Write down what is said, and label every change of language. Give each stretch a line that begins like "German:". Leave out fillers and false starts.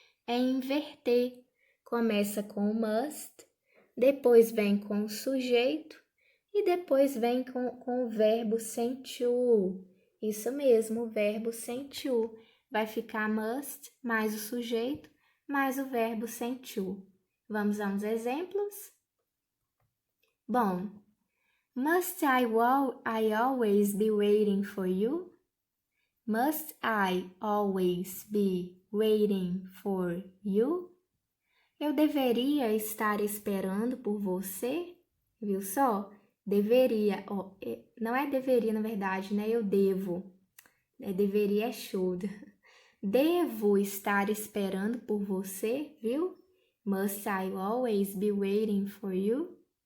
Portuguese: É inverter. Começa com o must, depois vem com o sujeito e depois vem com o verbo sem to. Isso mesmo, o verbo sem to. Vai ficar must mais o sujeito mais o verbo sem to. Vamos a uns exemplos?
English: Bom, must I always be waiting for you? Must I always be waiting for you?
Portuguese: Eu deveria estar esperando por você? Viu só? Deveria, não é deveria na verdade, né? Eu devo. Deveria é should. Devo estar esperando por você, viu?
English: Must I always be waiting for you?